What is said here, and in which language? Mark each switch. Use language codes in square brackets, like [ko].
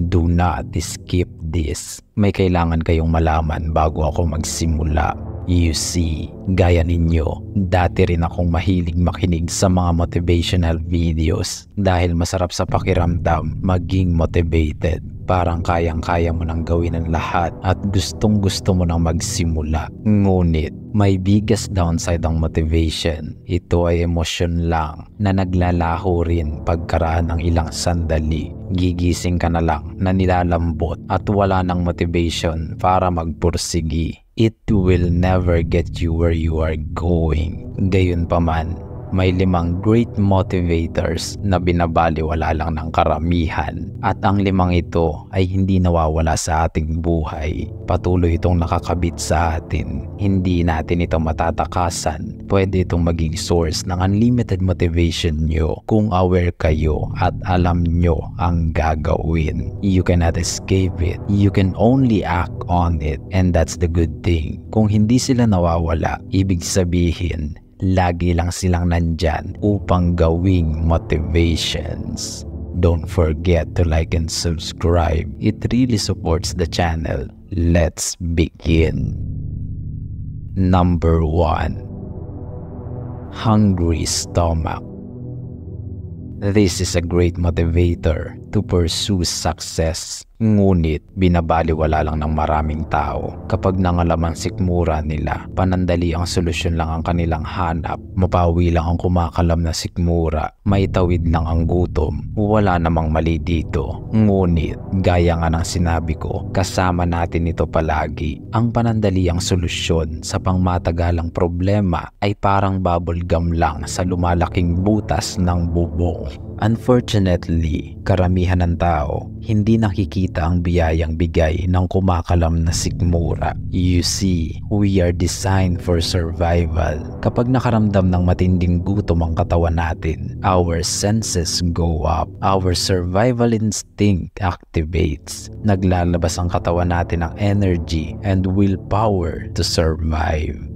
[en] Do not skip this. [tl] May kailangan kayong malaman bago ako magsimula. [en] You see, [tl] gaya ninyo, dati rin akong mahilig makinig sa mga motivational videos dahil masarap sa pakiramdam maging motivated. Parang kayang-kaya mo nang gawin ang lahat at gustong-gusto mo nang magsimula. Ngunit, may [en] biggest downside [tl] ang motivation. Ito ay emosyon lang na naglalaho rin pagkaraan ng ilang sandali. Gigising ka na lang na nilalambot at wala ng motivation para magpursigi. [en] It will never get you where you are going. [tl] Gayunpaman, may 5 great motivators na binabaliwala lang ng karamihan at ang 5 ito ay hindi nawawala sa ating buhay. Patuloy itong nakakabit sa atin. Hindi natin ito matatakasan. Pwede itong maging source ng [en] unlimited motivation [tl] nyo kung aware kayo at alam nyo ang gagawin. [en] You cannot escape it. You can only act on it, and that's the good thing. [tl] Kung hindi sila nawawala, ibig sabihin lagi lang silang nandyan upang gawing motivations. [en] Don't forget to like and subscribe. It really supports the channel. Let's begin. Number 1. Hungry stomach. This is a great motivator to pursue success. [tl] Ngunit binabaliwala lang ng maraming tao. Kapag nangalaman sikmura nila, panandali ang solusyon lang ang kanilang hanap. Mapawi lang ang kumakalam na sikmura. Maitawid lang ang gutom. Wala namang mali dito. Ngunit, gaya nga ng sinabi ko, kasama natin ito palagi. Ang panandali ang solusyon sa pangmatagalang problema ay parang bubble gum lang sa lumalaking butas ng bubong. [en] Unfortunately, [tl] karamihan ng tao hindi nakikita ang biyayang bigay ng kumakalam na sikmura. [en] You see, we are designed for survival. [tl] Kapag nakaramdam ng matinding gutom ang katawan natin, [en] our senses go up. Our survival instinct activates. [tl] Naglalabas ang katawan natin ng [en] energy and willpower to survive.